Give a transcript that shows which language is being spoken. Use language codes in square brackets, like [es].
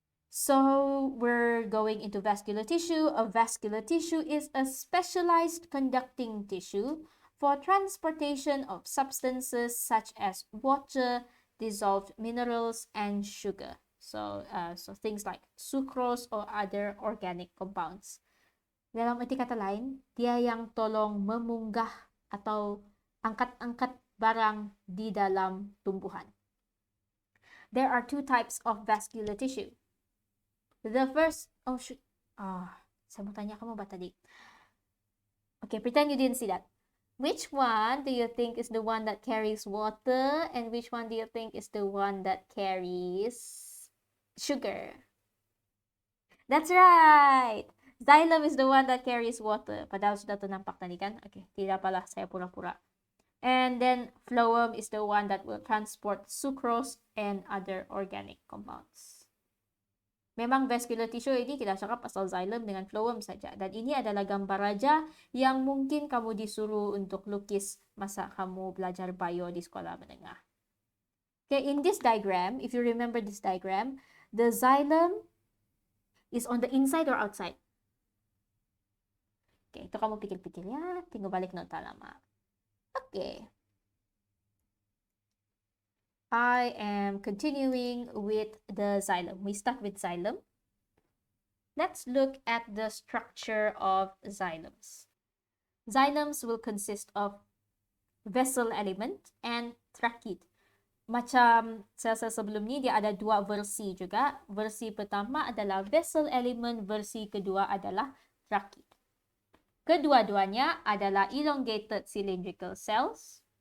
[en] So we're going into vascular tissue. A vascular tissue is a specialized conducting tissue for transportation of substances such as water, dissolved minerals, and sugar. So things like sucrose or other organic compounds. [ms] Dalam arti kata lain, dia yang tolong memunggah atau angkat-angkat barang di dalam tumbuhan. [en] There are two types of vascular tissue. The first, [ms] saya mau tanya kamu ba tadi? [en] Okay, pretend you didn't see that. Which one do you think is the one that carries water, and which one do you think is the one that carries sugar? That's right! Xylem is the one that carries water. [ms] Padahal sudah nampak tadi kan? Okay, tidak pala, saya pura-pura. [en] And then phloem is the one that will transport sucrose and other organic compounds. [ms] Memang vascular tissue ini kita cakap pasal xylem dengan phloem saja. Dan ini adalah gambar raja yang mungkin kamu disuruh untuk lukis masa kamu belajar bio di sekolah menengah. [en] Okay, in this diagram, if you remember this diagram, the xylem is on the inside or outside? [ms] Okay, itu kamu pikir-pikir ya. Tinggal balik nota lama. Okay. [en] I am continuing with the xylem. We start with xylem. Let's look at the structure of xylems. Xylems will consist of vessel element and trachea. [ms] Macam sel-sel sebelum ni, dia ada dua versi juga. Versi pertama adalah vessel element, versi kedua adalah trachea. Kedua-duanya adalah elongated cylindrical cells.